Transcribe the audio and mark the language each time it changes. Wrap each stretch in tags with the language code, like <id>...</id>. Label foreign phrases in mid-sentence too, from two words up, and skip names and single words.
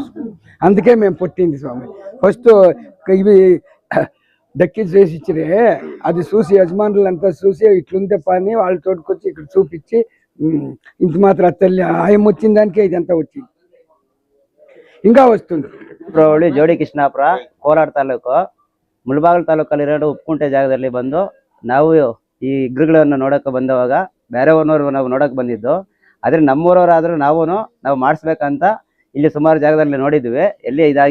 <te>అందుకే మేము పుట్టింది స్వామి. ఫస్ట్ ఇవి దక్కి చేసి ఇచ్చిరే, అది చూసి యజమానులంతా చూసి ఇట్లుంటే పని వాళ్ళు తోడుకొచ్చి ఇక్కడ చూపించి ఇంత మాత్రం తల్లి ఆయం వచ్చిన దానికే ఇదంతా వచ్చింది, ఇంకా వస్తుంది.</te> <kn>ಜೋಡಿ ಕೃಷ್ಣಾಪುರ ಕೋಲಾರ ತಾಲೂಕು ಮುಳಬಾಗಿಲು ತಾಲೂಕಲ್ಲಿ ಉಪ್ಪುಕುಂಟೆ ಜಾಗದಲ್ಲಿ ಬಂದು ನಾವು ಈ ವಿಗ್ರಹಗಳನ್ನು ನೋಡಕ್ಕೆ ಬಂದವಾಗ ಬೇರೆ ಊರಿನವರು ನಾವು ನೋಡಕ್ ಬಂದಿದ್ದು. ಆದ್ರೆ ನಮ್ಮೂರವರಾದ್ರೂ ನಾವು ಮಾಡಿಸ್ಬೇಕಂತ ಇಲ್ಲಿ ಸುಮಾರು ಜಾಗದಲ್ಲಿ ನೋಡಿದ್ವಿ, ಎಲ್ಲಿ ಇದಾಗಿಲ್ಲ.</kn>